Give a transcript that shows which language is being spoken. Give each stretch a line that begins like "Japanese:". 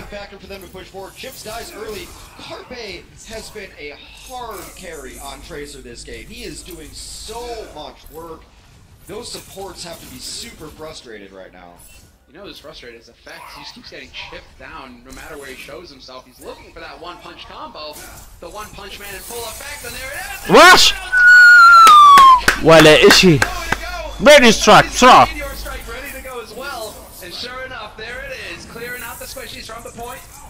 English: factor for them to push forward. Chips dies early. Carpe has been a hard carry on Tracer this game. He is doing so much work. Those supports have to be super frustrated right now. You know who's frustrated is effect. He just keeps getting chipped down no matter where he shows himself. He's looking for that one-punch combo. The one-punch man in full effect, and there it is!
Arabic: واش ولا اشي راديو سترايك بسرعة
English: ready to go as well. And sure enough, there it is, clearing out the squishies from the point.